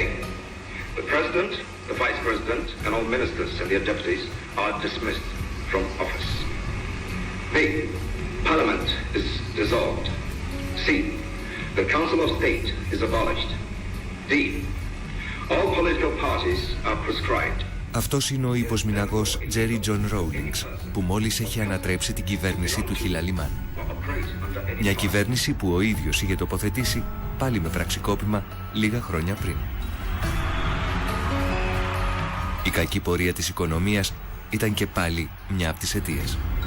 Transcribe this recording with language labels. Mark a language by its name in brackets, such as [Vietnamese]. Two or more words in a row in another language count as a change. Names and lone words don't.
[English] The President, the Vice President, and all ministers and their deputies are dismissed from office. B. Parliament is dissolved. C. The Council of State is abolished. D. All political parties are proscribed. [Greek] Αυτός είναι ο υποσμηναγός Τζέρι Τζον Ρόουλινγκς, που μόλις έχει ανατρέψει την κυβέρνηση του Χιλαλιμάν. Μια κυβέρνηση που ο ίδιος είχε τοποθετήσει πάλι με πραξικόπημα λίγα χρόνια πριν. Η κακή πορεία της οικονομίας ήταν και πάλι μια από τις αιτίες.